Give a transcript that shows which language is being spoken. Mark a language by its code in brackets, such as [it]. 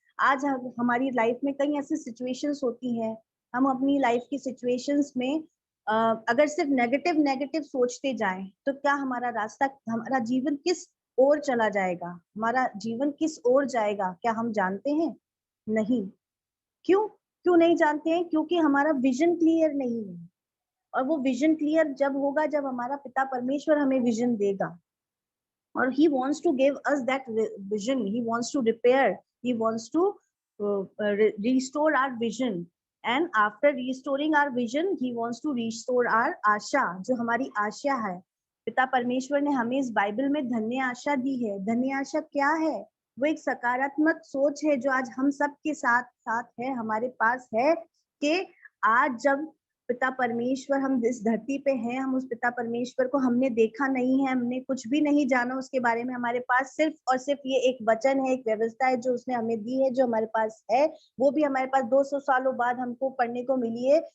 [hi] आज हमारी लाइफ में कई ऐसी सिचुएशंस होती हैं, हम अपनी लाइफ की सिचुएशंस में अगर सिर्फ नेगेटिव नेगेटिव सोचते जाएं तो क्या हमारा रास्ता, हमारा जीवन किस ओर चला जाएगा, हमारा जीवन किस ओर जाएगा, क्या हम जानते हैं? नहीं। क्यों? क्यों नहीं जानते हैं? क्योंकि हमारा विजन क्लियर नहीं है। और वो विजन क्लियर जब होगा जब हमारा पिता परमेश्वर हमें विजन देगा। [en] और he wants to give us that vision, he wants to repair, he wants to restore our vision, and after restoring our vision he wants to restore our asha, जो हमारी आशा है। [hi] पिता परमेश्वर ने हमें इस बाइबल में धन्य आशा दी है। धन्य आशा क्या है? वो एक सकारात्मक सोच है जो आज हम सब के साथ साथ है, हमारे पास है, कि आज जब पिता परमेश्वर, हम इस धरती पे हैं, हम उस पिता परमेश्वर को हमने देखा नहीं है, हमने कुछ भी नहीं जाना उसके बारे में, हमारे पास सिर्फ और सिर्फ ये एक वचन है, एक व्यवस्था है जो उसने हमें दी है, जो हमारे पास है, वो भी हमारे पास 200 सालों बाद हमको पढ़ने को मिली है।